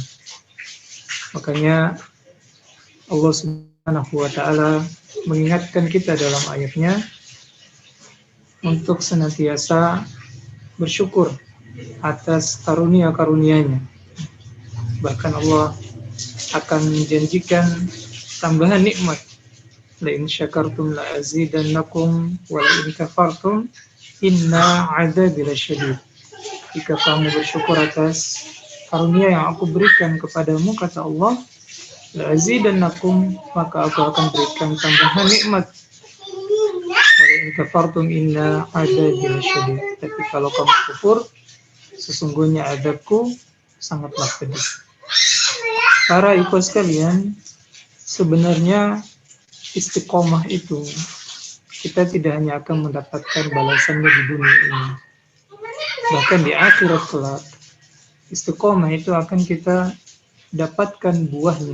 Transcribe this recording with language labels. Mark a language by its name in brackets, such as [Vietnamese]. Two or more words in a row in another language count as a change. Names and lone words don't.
[Indonesian] Makanya Allah [Arabic] سبحانه وتعالى [Indonesian] mengingatkan kita dalam ayatnya untuk senantiasa bersyukur atas karunia-karunia-Nya. Bahkan Allah akan menjanjikan tambahan nikmat. [Arabic] لئن شكرتم لأزيدنكم ولئن كفرتم إن عذابي لشديد. [Indonesian] Jika kamu bersyukur atas karunia yang aku berikan kepadamu, kata Allah, [Arabic] لأزيدنكم, [Indonesian] maka aku akan berikan tambahan nikmat. [Arabic] ولئن كفرتم إن عذابي لشديد. [Indonesian] Tapi kalau kamu kufur, sesungguhnya azabku sangatlah pedih. Para ikhwan sekalian, sebenarnya istiqomah itu kita tidak hanya akan mendapatkan balasannya di dunia ini, bahkan di akhirat kelak istiqomah itu akan kita dapatkan buahnya.